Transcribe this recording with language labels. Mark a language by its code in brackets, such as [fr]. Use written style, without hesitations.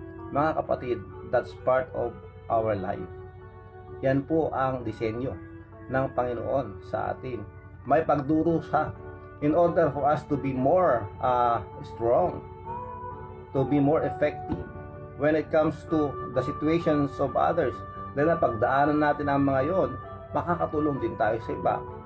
[tl] Mga kapatid, [en] that's part of our life. [tl] Yan po ang disenyo ng Panginoon sa atin. May pagdurusa [en] in order for us to be more strong, to be more effective when it comes to the situations of others. [tl] Dahil na pagdaanan natin ang mga yon, makakatulong din tayo sa iba.